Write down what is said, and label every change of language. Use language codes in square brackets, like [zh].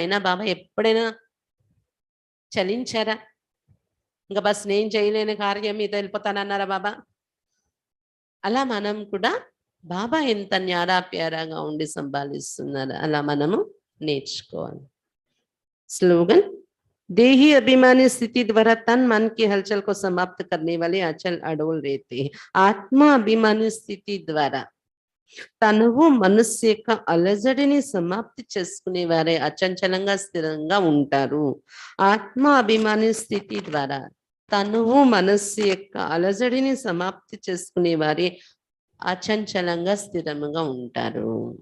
[te] అయినా బాబా ఎప్పుడైనా చలించారా? ఇంకా బస్ నేను చేయలేని కార్యం మీద వెళ్ళిపోతానన్నారా బాబా? అలా మనం కూడా బాబా ఎంత న్యారా ప్యారాగా ఉండి సంభాళిస్తున్నారు, అలా మనము నేర్చుకోవాలి. స్లోగన్, [hi] देही अभिमानी स्थिति द्वारा तन मन की हलचल को समाप्त करने वाले अचल अडोल रहते हैं। आत्मा अभिमानी स्थिति [te] ద్వారా తనువు మనస్సు యొక్క అలజడిని సమాప్తి చేసుకునే వారే అచంచలంగా స్థిరంగా ఉంటారు. ఆత్మ అభిమాని స్థితి ద్వారా తనువు మనస్సు యొక్క అలజడిని సమాప్తి చేసుకునే వారే అచంచలంగా స్థిరంగా ఉంటారు.